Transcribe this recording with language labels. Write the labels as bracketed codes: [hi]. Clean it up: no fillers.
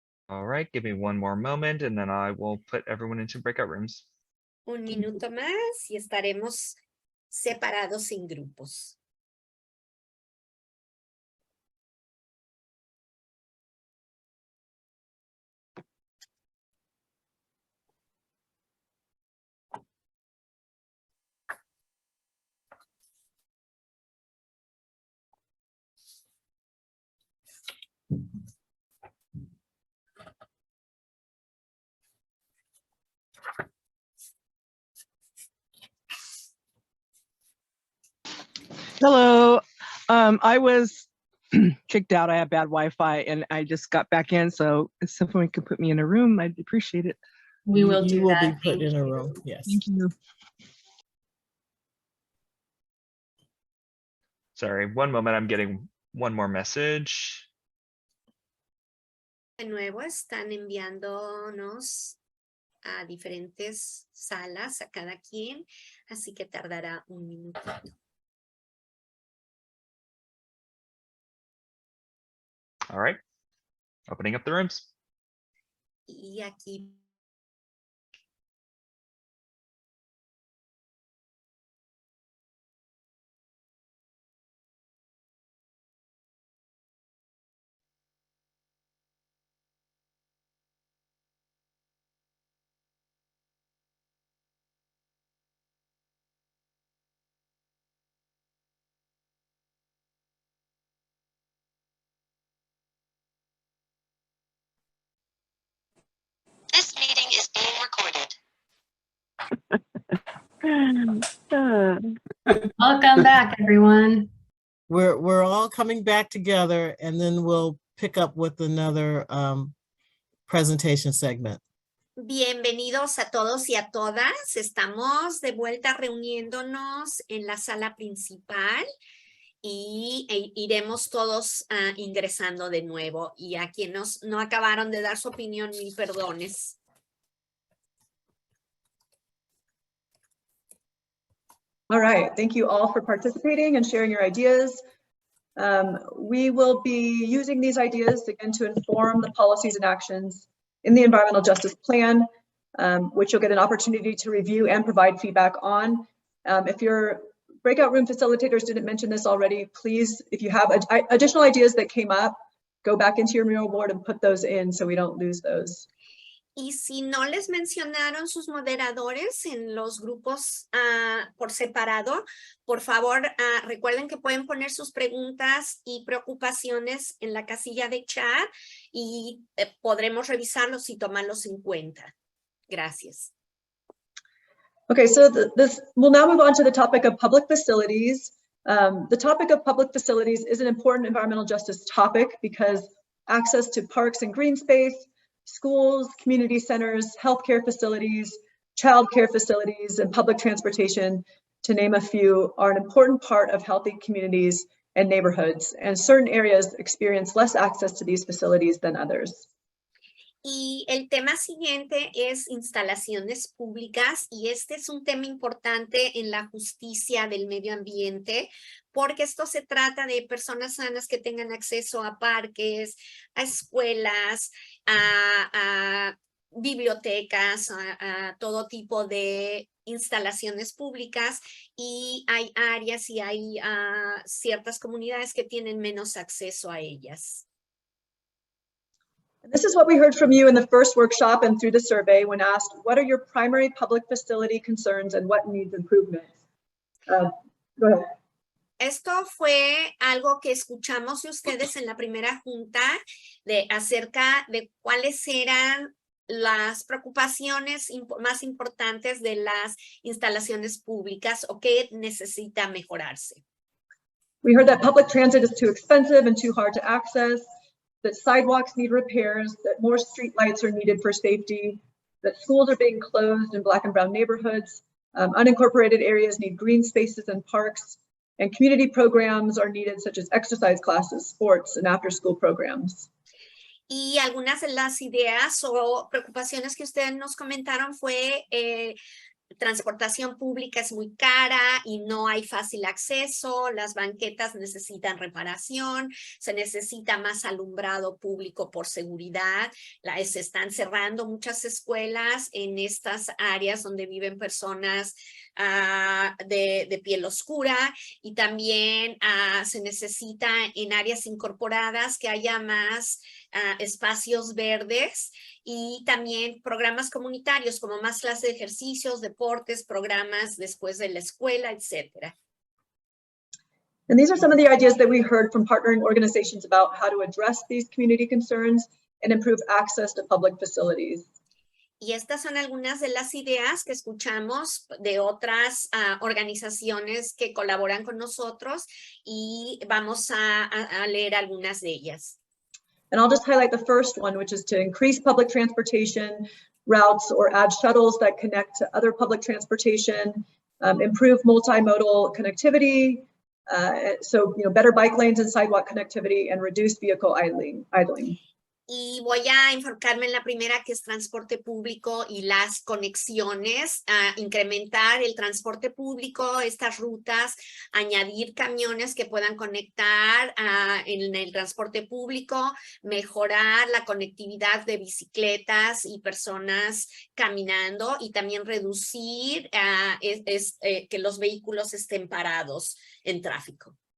[en] All right, give me one more moment and then I will put everyone into breakout rooms. [es] Un minuto más y estaremos separados en grupos. [en] Hello. I was kicked out. I have bad Wi-Fi and I just got back in. So if someone could put me in a room, I'd appreciate it. We will You do will that. be put Thank in a you. room. Yes. Thank you. Sorry, one moment, I'm getting one more message. [es] De nuevo están enviándonos a diferentes salas a cada quien, así que tardará un minuto. [en] All right, opening up the rooms. [es] Y aquí [en] This meeting is being recorded. Welcome back, everyone. We're all coming back together and then we'll pick up with another presentation segment. [es] bienvenidos a todos y a todas. Estamos de vuelta reuniéndonos en la sala principal y iremos todos ingresando de nuevo. Y a quienes no acabaron de dar su opinión, mil perdones. [en] All right, thank you all for participating and sharing your ideas. We will be using these ideas again to inform the policies and actions in the Environmental Justice Plan, which you'll get an opportunity to review and provide feedback on. If your breakout room facilitators didn't mention this already, please, if you have additional ideas that came up, go back into your mural board and put those in so we don't lose those. [es] Y si no les mencionaron sus moderadores en los grupos por separado, por favor, recuerden que pueden poner sus preguntas y preocupaciones en la casilla de chat y podremos revisarlos y tomarlos en cuenta. Gracias. [en] Okay, so we'll now move on to the topic of public facilities. The topic of public facilities is an important environmental justice topic because access to parks and green space, schools, community centers, healthcare facilities, childcare facilities, and public transportation, to name a few, are an important part of healthy communities and neighborhoods, and certain areas experience less access to these facilities than others. [es] Y el tema siguiente es instalaciones públicas y este es un tema importante en la justicia del medio ambiente porque esto se trata de personas sanas que tengan acceso a parques, a escuelas, a bibliotecas, a todo tipo de instalaciones públicas y hay áreas y hay ciertas comunidades que tienen menos acceso a ellas. [en] This is what we heard from you in the first workshop and through the survey when asked, what are your primary public facility concerns and what needs improvement? Go ahead. [es] Esto fue algo que escuchamos de ustedes en la primera junta acerca de cuáles eran las preocupaciones más importantes de las instalaciones públicas o qué necesita mejorarse. [en] We heard that public transit is too expensive and too hard to access, that sidewalks need repairs, that more street lights are needed for safety, that schools are being closed in Black and brown neighborhoods. Unincorporated areas need green spaces and parks, and community programs are needed, such as exercise classes, sports, and after-school programs. [es] Y algunas de las ideas o preocupaciones que ustedes nos comentaron fue transportación pública es muy cara y no hay fácil acceso, las banquetas necesitan reparación, se necesita más alumbrado público por seguridad, se están cerrando muchas escuelas en estas áreas donde viven personas de piel oscura y también se necesita en áreas incorporadas que haya más espacios verdes y también programas comunitarios como más clases de ejercicios, deportes, programas después de la escuela, etc. [en] And these are some of the ideas that we heard from partnering organizations about how to address these community concerns and improve access to public facilities. [es] Y estas son algunas de las ideas que escuchamos de otras organizaciones que colaboran con nosotros y vamos a leer algunas de ellas. [en] And I'll just highlight the first one, which is to increase public transportation routes or add shuttles that connect to other public transportation, improve multimodal connectivity, so better bike lanes and sidewalk connectivity, and reduce vehicle idling. [es] Y voy a enfocarme en la primera, que es transporte público y las conexiones, incrementar el transporte público, estas rutas, añadir camiones que puedan conectar en el transporte público, mejorar la conectividad de bicicletas y personas caminando y también reducir que los vehículos estén parados en tráfico.